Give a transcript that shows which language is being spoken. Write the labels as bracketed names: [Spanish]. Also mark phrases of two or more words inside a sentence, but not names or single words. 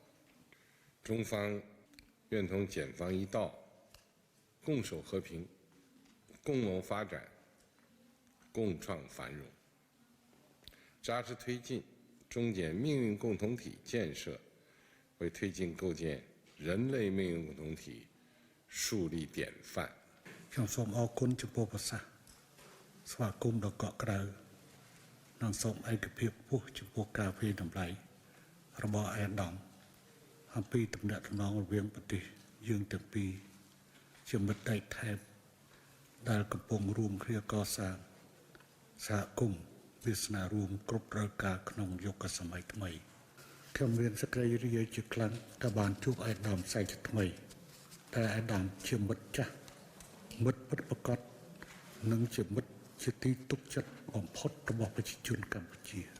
[Chinese] 中方愿同柬方一道，共守和平，共谋发展，共创繁荣，扎实推进中柬命运共同体建设，为推进构建人类命运共同体树立典范。 [Khmer] ខ្ញុំសូមអរគុណចំពោះប្រសាសន៍ស្វាគមន៍ដ៏កក់ក្ដៅនិងសូមឯកភាពខ្ពស់ចំពោះការ វិតម្លៃរបស់អាដាមអំពីទំនាក់ទំនងរវាងប្រទេសយើងទាំងពីរជាមិត្តដៃថែបដែលកំពុងរួមគ្នាកសាងសហគមន៍វាសនារួមគ្រប់ប្រការក្នុងយុគសម័យថ្មីខ្ញុំមានសេចក្តីរីករាយជាខ្លាំងដែលបានជួបអាដាមសាច់ថ្មីតែអាដាមជាមិត្តចាស់មិត្តពិតប្រាកដនិងជាមិត្តជាទីទុកចិត្តបំផុតរបស់ប្រជាជនកម្ពុជា